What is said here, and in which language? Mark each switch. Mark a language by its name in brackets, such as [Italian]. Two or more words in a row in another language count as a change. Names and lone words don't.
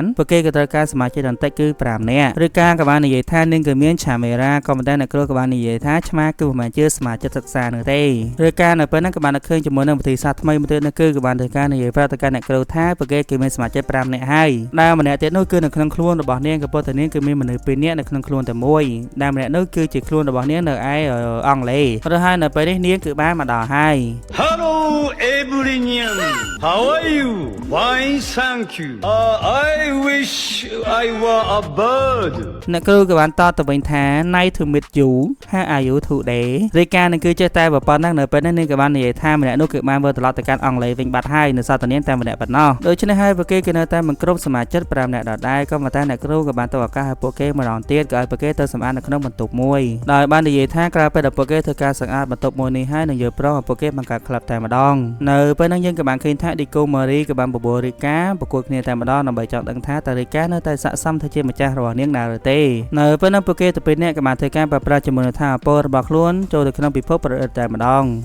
[Khmer] ពួកគេក៏ត្រូវការសមាជិកបន្តិចគឺ5នាក់រិកាក៏បាននិយាយថានាងក៏មានឆាមេរ៉ាក៏ប៉ុន្តែអ្នកគ្រូក៏បាននិយាយថាឆ្មាគឺមិនមែនជាសមាជិកសិក្សានោះទេរិកានៅពេលហ្នឹងក៏បានឃើញជាមួយនឹងវិធីសាស្ត្រថ្មីមួយទៀតនោះគឺក៏បានធ្វើការនិយាយប្រាប់ទៅកាន់អ្នកគ្រូថាពួកគេមានសមាជិក5នាក់ហើយដែលម្នាក់ទៀតនោះគឺនៅក្នុងខ្លួនរបស់នាងក៏ប៉ុន្តែនាងគឺមានមនុស្ស2នាក់នៅក្នុងខ្លួនតែមួយដែលម្នាក់នោះគឺជាខ្លួនរបស់នាងនៅឯអង់គ្លេសឬហើយនៅពេលនេះនាងគឺបានមកដល់ហើយ [English] Hello everyone how are you fine thank you I wish I were a bird [Khmer] អ្នកគ្រូក៏បានតបទៅវិញថា [English] Nice to meet you how are you today [Khmer] រាយការណ៍នឹងគឺចេះតែប៉ុណ្ណឹងនៅពេលនេះនាងក៏បាននិយាយថាម្នាក់នោះគឺបានវិលត្រឡប់ទៅកាន់អង់គ្លេសវិញបាត់ហើយ នៅសតនាងតែម្នាក់ប៉ុណ្ណោះដូច្នេះហើយពួកគេនៅតែមិនគ្រប់សមាជិក5នាក់ដដែលក៏ប៉ុន្តែអ្នកគ្រូក៏បានទៅឱកាសឲ្យពួកគេម្ដងទៀតក៏ឲ្យពួកគេទៅសម្អាតនៅក្នុងបន្ទប់មួយដោយបាននិយាយថាក្រោយពេលដែលពួកគេធ្វើការសម្អាតបន្ទប់មួយនេះហើយនឹងយកប្រុសឲ្យពួកគេបង្កើតក្លឹបតែម្ដងនៅពេលហ្នឹងយើងក៏បានឃើញថាឌីកូម៉ារីក៏បានបបួលរីកាប្រកួតគ្នាតែម្ដងដើម្បីចង់ដឹងថាតើរីកានៅតែស័ក្តិសមធ្វើជាម្ចាស់របស់នាងដែរឬទេនៅពេលហ្នឹងពួកគេទៅពេលនេះក៏បានធ្វើការប្រើប្រាស់ជាមួយនឹងថាអពររបស់ខ្លួនចូលទៅក្នុងពិភពប្រអិតតែម្ដង